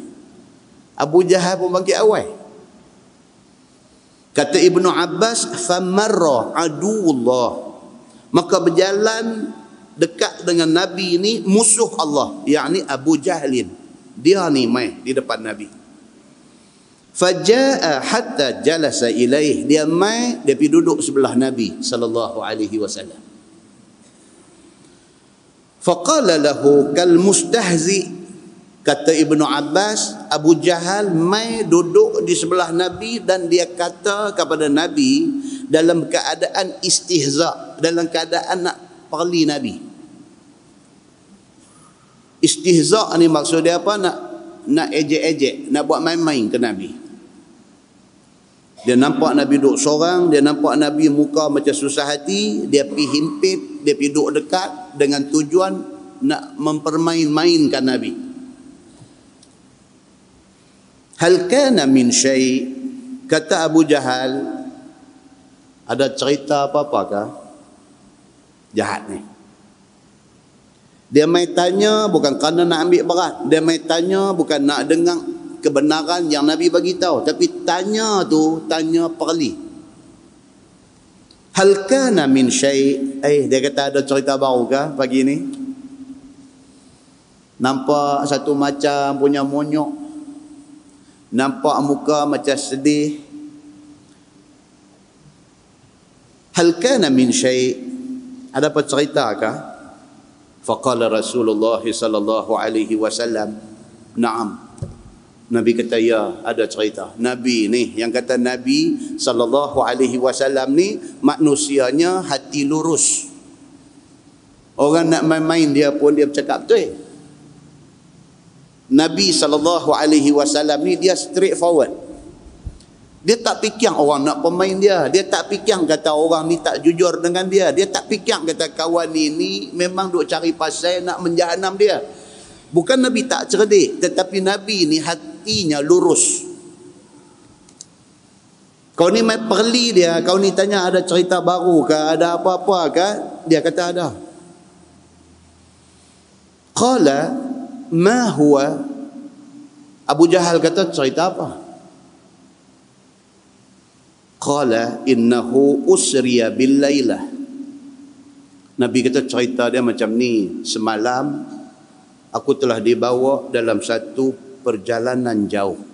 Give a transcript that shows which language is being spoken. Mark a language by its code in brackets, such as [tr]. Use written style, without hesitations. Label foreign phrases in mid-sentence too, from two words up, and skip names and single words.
[ms] Abu Jahal pun bangkit awal. Kata Ibnu Abbas, [ar] فمرّ عدوّ الله, [ms] maka berjalan dekat dengan Nabi ini musuh Allah, yakni Abu Jahlin. Dia ni mai di depan Nabi. [ar] فجاء حتى جلس إليه, [ms] dia mai, dia pergi duduk sebelah Nabi [ar] صلى الله عليه وسلم. فقال له كالمستهزئ, [ms] kata Ibnu Abbas, Abu Jahal mai duduk di sebelah Nabi dan dia kata kepada Nabi dalam keadaan istihza, dalam keadaan nak perli Nabi. Istihza ni maksud dia apa? Nak ejek-ejek, nak buat main-main ke Nabi. Dia nampak Nabi duduk seorang, dia nampak Nabi muka macam susah hati, dia pergi himpit, dia pergi duduk dekat dengan tujuan nak mempermain-mainkan Nabi. [ar] هل كان من شيء', [ms] kata Abu Jahal, ada cerita apa-apakah? Jahat ni. Dia mai tanya bukan kerana nak ambil berat, dia mai tanya bukan nak dengar kebenaran yang Nabi bagi tahu, tapi tanya tu tanya perli. [ar] هل كان من شيء', [ms] dia kata ada cerita baru ke pagi ni? Nampak satu macam punya monyok, nampak muka macam sedih. [ar] هل كان من شيء', [ms] ada apa cerita ke? [ar] فقال رسول الله صلى الله عليه وسلم، نعم. [ms] Nabi kata ya, ada cerita. Nabi ni yang kata Nabi [ar] صلى الله عليه وسلم [ms] ni manusianya hati lurus. Orang nak main-main dia pun dia bercakap betul. Nabi [ar] صلى الله عليه وسلم [ms] ni dia [en] straight forward. [ms] Dia tak fikir orang nak pemain dia. Dia tak fikir kata orang ni tak jujur dengan dia. Dia tak fikir kata kawan ni memang duk cari pasal nak menjahanam dia. Bukan Nabi tak cerdik, tetapi Nabi ni hatinya lurus. Kau ni mai perli dia, kau ni tanya ada cerita baru ke, ada apa-apa ke? Dia kata ada. [ar] قال ما هو? [ms] Abu Jahal kata cerita apa? [ar] قال إنه أسري بي الليلة. [ms] Nabi kata cerita dia macam ni, semalam aku telah dibawa dalam satu perjalanan jauh.